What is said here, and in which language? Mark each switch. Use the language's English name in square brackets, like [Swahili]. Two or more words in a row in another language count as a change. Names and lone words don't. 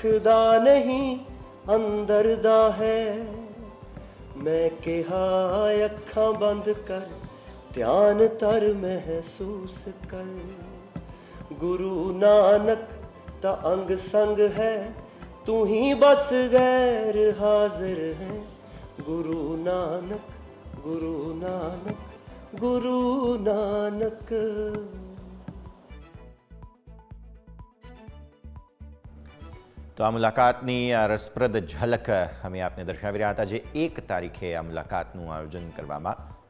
[Punjabi] ਦਾ ਨਹੀਂ ਅੰਦਰ ਦਾ ਹੈ ਮੈਂ ਕਿਹਾ ਅੱਖਾਂ ਬੰਦ ਕਰ ਧਿਆਨ ਧਰ ਮਹਿਸੂਸ ਕਰ ਗੁਰੂ ਨਾਨਕ ਦਾ ਅੰਗ ਸੰਗ ਹੈ ਤੂੰ ਹੀ ਬਸ ਗੈਰ ਹਾਜ਼ਰ ਹੈ ਗੁਰੂ ਨਾਨਕ ਗੁਰੂ ਨਾਨਕ ਗੁਰੂ ਨਾਨਕ। [Gujarati] તો આ મુલાકાતની આ રસપ્રદ ઝલક અમે આપને દર્શાવી રહ્યા હતા જે 1 તારીખે આ મુલાકાતનું આયોજન કરવામાં